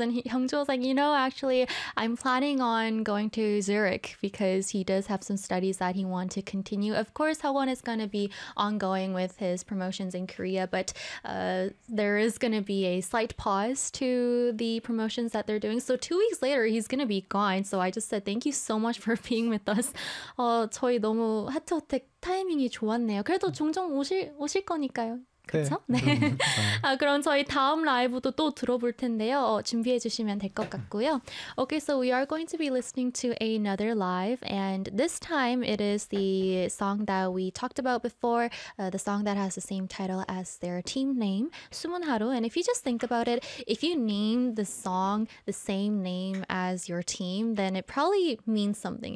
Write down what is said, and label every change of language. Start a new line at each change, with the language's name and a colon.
English: And Hyungju was like, you know, actually, I'm planning on going to Zurich because he does have some studies that he wants to continue. Of course, Seogwon is going to be ongoing with his promotions in Korea, but there is going to be a slight pause to the promotions that they're doing. So 2 weeks later, he's going to be gone. So I just said, thank you so much for being with us.
Korean: 저희 너무 하트어택 타이밍이 좋았네요. 그래도 종종 오실 거니까요. 그렇죠? 네. 그럼 저희 다음 라이브도 또 들어볼 텐데요. 준비해 주시면 될 것 같고요.
English: Okay, so we are going to be listening to another live, and this time it is the song that we talked about before, the song that has the same title as their team name, 숨은 하루. And if you just think about it, if you name the song the same name as your team, then it probably means something.